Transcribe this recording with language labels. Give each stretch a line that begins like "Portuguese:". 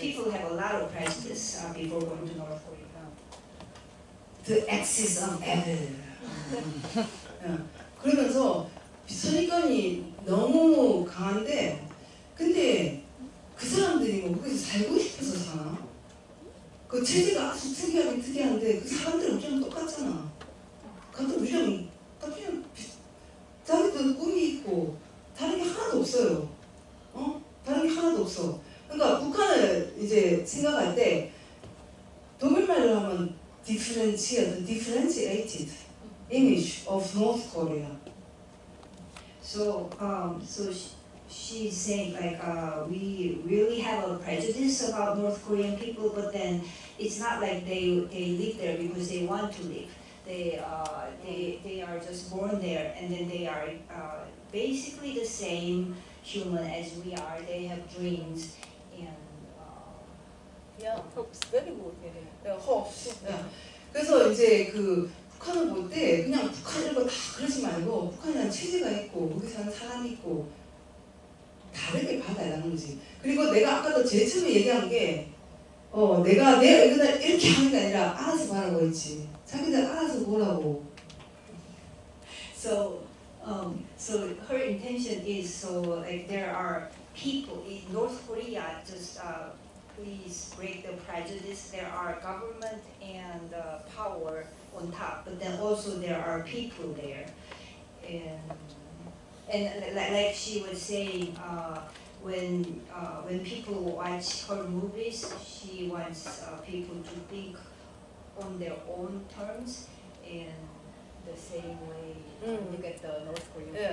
English: People have a lot of prejudice before going to North Korea. The axis of evil.
Korean: 그러면서 선입견이 너무 강한데 근데 그 사람들이 뭐 거기서 살고 싶어서 사나? 그 체제가 아주 특이한데 그 사람들은 좀 똑같잖아. 같은 우리랑 그냥 자기들 꿈이 있고 다른 게 하나도 없어요. 다른 게 하나도 없어. 그러니까 북한을 이제 생각할 때 독일말로 하면
English: differentiated image of North Korea. So she's saying we really have a prejudice about North Korean people, but then it's not like they live there because they want to live. They are just born there, and then they are basically the same human as we are. They have dreams and hopes. Very good. hopes.
Korean: 그래서 이제 그 북한을 볼 때 그냥 북한 이런 거 다 그러지 말고 북한이라는 체제가 있고 거기 사는 사람이 있고 다르게 봐달라는 거지. 그리고 내가 아까도 제일 처음에 얘기한 게 내가 내 의견을 이렇게 하는 게 아니라 알아서 봐라고 했지. 자기들 알아서 보라고.
English: so So her intention is so like there are people in North Korea. Just please break the prejudice. There are government and power on top, but then also there are people there, and like she was saying, when people watch her movies, she wants people to think on their own terms and the same way look at the North Korean.